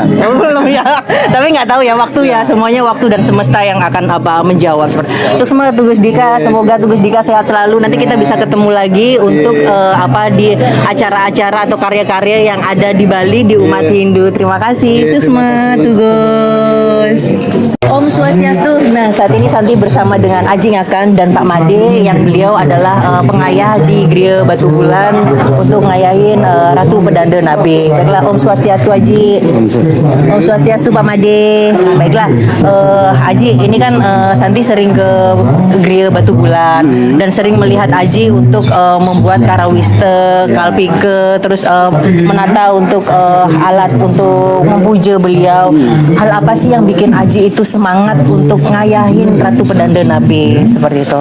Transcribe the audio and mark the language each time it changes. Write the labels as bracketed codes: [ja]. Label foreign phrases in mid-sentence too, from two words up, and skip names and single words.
[id] Oh, belum ya. Tapi nggak tahu ya waktu ya, semuanya waktu dan semesta yang akan menjawab. Sukses semangat Tugus Dika, semoga Tugus Dika sehat selalu. Nanti kita bisa ketemu lagi untuk di acara-acara atau karya-karya yang ada di Bali di umat Hindu. Terima kasih. Sukses semangat Tugus. [ban] Om Swastiastu. [id] Nah, saat ini Santi bersama dengan Aji Ngakan dan Pak Made yang beliau adalah pengayah di Gria Batu Bulan untuk ngayahin Ratu Pedanda Nabe. Baiklah, [ban] Om Swastiastu [id] Aji. [ban] Om Swastiastu [id] Pak Made. Baiklah, Aji, ini kan Santi sering ke Gria Batu Bulan dan sering melihat Aji untuk membuat karawiste, kalpike, terus menata untuk alat untuk memuja beliau. Hal apa sih yang bikin Aji itu semangat untuk ngayahin Ratu Pedanda Nabe seperti itu?